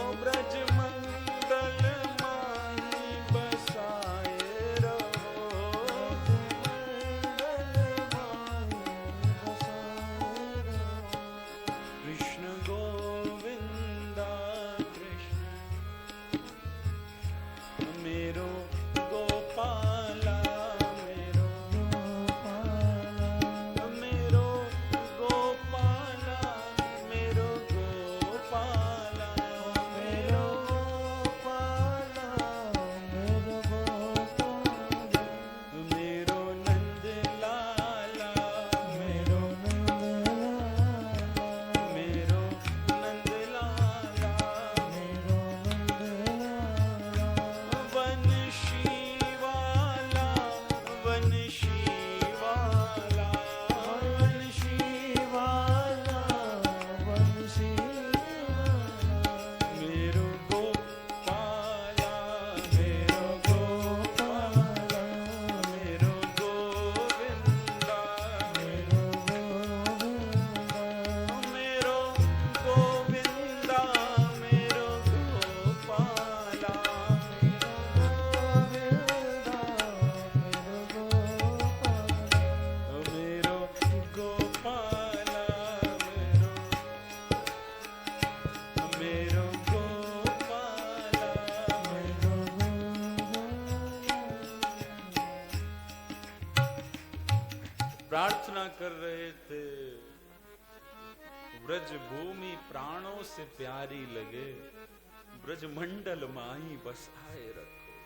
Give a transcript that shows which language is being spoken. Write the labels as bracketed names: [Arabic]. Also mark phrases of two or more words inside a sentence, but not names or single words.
[Braj] ब्रज मंडल माही बसाए रहो, कृष्ण गोविंदा कृष्ण मेरो गोपाला, मेरो मेरो गोपाला, मेरो गोपाला, मेरो मेरो नंद लाला, मेरो मेरो नंद लाला, वंशी वाला, वंशी वाला, मेरो गोपाला, मेरो गोपाला, मेरो गोविंदा, मेरो गोविंदा, मेरो गोपाला, मेरो गोपाला, मेरो गोपाला। [Hindi] प्रार्थना कर रहे थे, ब्रज भूमि प्राणों से प्यारी लगे, [Braj] ब्रज मंडल माही बसाए रखो।